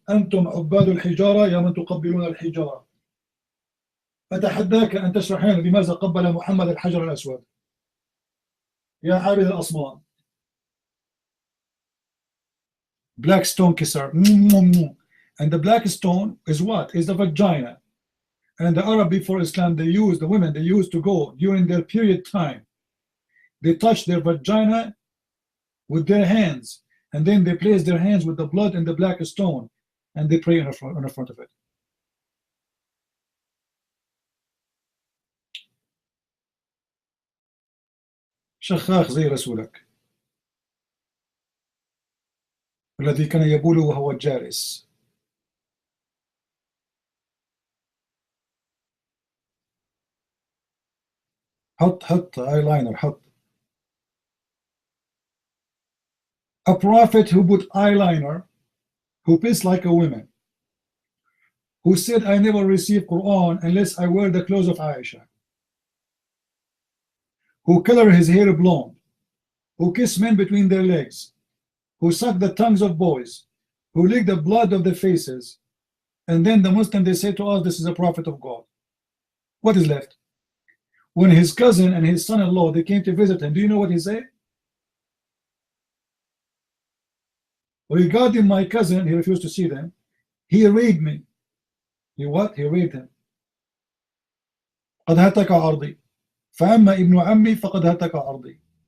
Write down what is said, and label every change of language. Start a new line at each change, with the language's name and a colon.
Arabic: أنتم عباد الحجارة يا من تقبلون الحجارة. أتحداك أن تشرحين بماذا قبل محمد الحجر الأسود يا عابد الأصنام.
English: Black stone kisser. And the black stone is what? Is the vagina. And the Arab before Islam, they used, the women, they used to go during their period time. They touch their vagina with their hands, and then they place their hands with the blood and the black stone, and they pray on the front of it.
Arabic: شخاخ زي رسولك الذي كان يبول وهو جالس. حط eyeliner حط.
English: A prophet who put eyeliner, who pissed like a woman, who said, I never receive Quran unless I wear the clothes of Aisha, who color his hair blonde, who kiss men between their legs, who suck the tongues of boys, who lick the blood of the faces, and then the Muslim, they say to us, this is a prophet of God. What is left? When his cousin and his son-in-law, they came to visit him, do you know what he said? Regarding my cousin, he refused to see them. He raped me. He what? He raped him.
Arabic: قد هتك عرضي فأما ابن عمي فقد هتك عرضي.